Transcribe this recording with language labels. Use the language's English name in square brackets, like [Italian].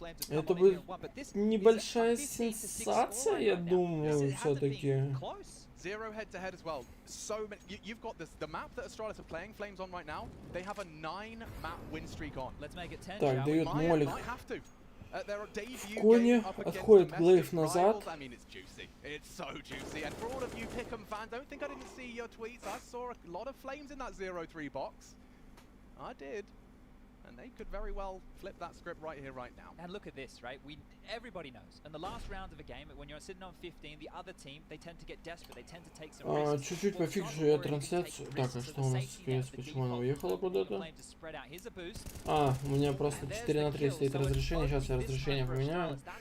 [Russian] Это будет небольшая сенсация, я думаю, все-таки. [English] Zero head-to-head as well. So many. You've got this. The map that Astralis are playing, Flames on right now. They have a 9-map win streak on. Let's make it 10. [Russian] Так, дает молик. В коне отходит Глейв назад. [English] I mean, it's juicy. It's so juicy. And for all of you Pick'em fans, don't think I didn't see your tweets. I saw a lot of Flames in that 0-3 box. I did. And they could very well flip that script right here, right now. And look at this, right? Everybody knows. In the last round of a game, when you're sitting on 15, the other team, they tend to get desperate. They tend to take some risks. [Russian] Чуть-чуть пофикшу я трансляцию. Так, а что у нас с почему она уехала куда-то? У меня просто 4:3 стоит разрешение. Сейчас я разрешение поменяю.